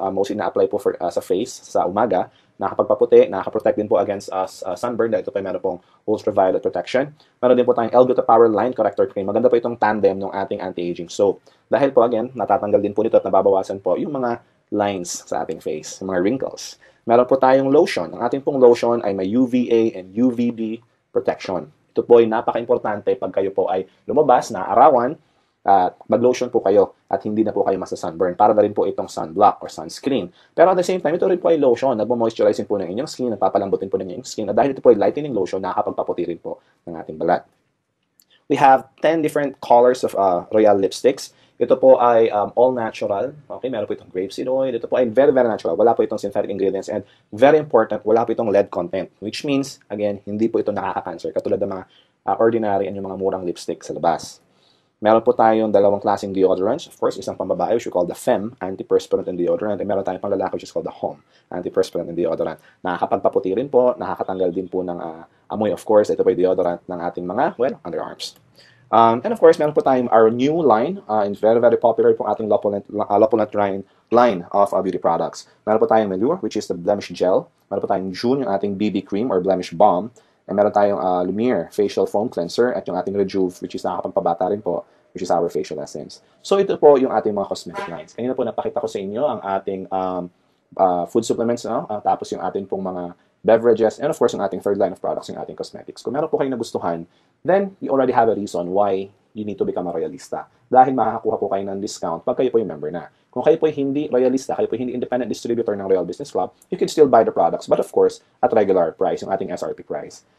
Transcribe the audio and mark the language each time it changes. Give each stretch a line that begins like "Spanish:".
Filipino: Mostly na-apply po sa face, sa umaga. Nakakapagpaputi, nakakaprotect din po against sunburn. Dahil ito pa meron pong ultraviolet protection. Meron din po tayong L-Gluta Power Line Corrector Cream. Maganda po itong tandem ng ating anti-aging soap. Dahil po again, natatanggal din po nito at nababawasan po yung mga lines sa ating face, mga wrinkles. Meron po tayong lotion. Ang ating pong lotion ay may UVA and UVB protection. Ito po ay napaka-importante pag kayo po ay lumabas na arawan, mag-lotion po kayo at hindi na po kayo masa-sunburn. Para na rin po itong sunblock or sunscreen. Pero
English: at the same time,
Filipino: ito rin po ay lotion. Nagmo-moisturizing po ng inyong skin, nagpapalambutin po ng inyong skin. At dahil ito po ay lightening lotion, nakakapagpaputi rin po ng ating balat.
English: We have 10 different colors of Royal lipsticks.
Filipino: Ito po ay
English: all natural.
Filipino: Okay, meron po itong grapeseed oil. Ito po ay
English: very, very natural.
Filipino: Wala po itong synthetic ingredients.
English: And very important,
Filipino: wala po itong lead content. Which means, again, hindi po ito nakaka-cancer. Katulad ng mga ordinary and yung mga murang lipstick sa labas. Meron po tayong dalawang klaseng deodorants. Of course, isang pambabae,
English: which we call the FEM,
Filipino: antiperspirant and deodorant.
English: And
Filipino: meron tayong panglalaki,
English: which is called the HOM, antiperspirant and deodorant.
Filipino: Nakakapagpaputi rin po, nakakatanggal din po ng amoy. Of course, ito po yung deodorant ng ating mga, underarms.
English: And of course,
Filipino: meron po tayong
English: our new line, and very, very popular po ating Lopulent line of beauty products.
Filipino: Meron po tayong Melure,
English: which is the blemish gel.
Filipino: Meron po tayong June, yung ating BB cream or blemish balm. And meron tayong Lumiere facial foam cleanser at yung ating Rejuve, which is nakakapagpabata rin po,
English: which is our facial essence.
Filipino: So ito po yung ating mga cosmetic lines. Kanina po napakita ko sa inyo ang ating food supplements, tapos yung ating pong mga
English: beverages, and of course, yung ating third line of products, yung ating cosmetics.
Filipino: Kung meron po kayong nagustuhan,
English: then you already have a reason why you need to become a Royalista.
Filipino: Dahil makakakuha po kayo ng discount pag kayo po yung member na. Kung kayo po hindi Royalista, kayo po hindi independent distributor ng Royal Business Club,
English: you can still buy the products, but of course, at regular price,
Filipino: yung ating SRP price.